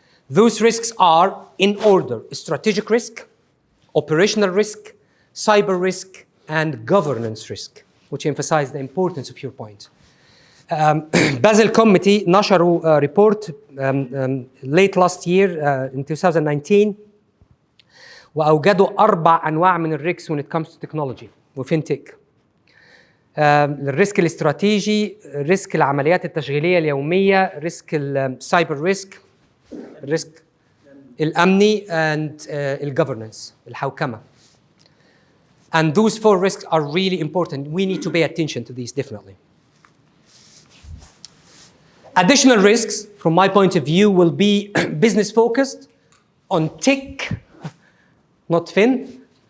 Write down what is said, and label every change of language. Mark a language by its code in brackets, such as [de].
[en] Those risks are in order: strategic risk, operational risk, cyber risk, and governance risk, which emphasize the importance of your point. Basel Committee [ar] نشروا [en] a report late last year in 2019 [ar] وأوجدوا 4 أنواع من الريسك [en] when it comes to technology وفinTech. [ar] الريسك الاستراتيجي، ريسك العمليات التشغيلية اليومية، ريسك السايبر ريسك، الريسك الأمني، and الgovernance، الحوكمة. [en] And those 4 risks are really important. We need to pay attention to these definitely. Additional risks, from my point of view, will be business focused on tech, not fin.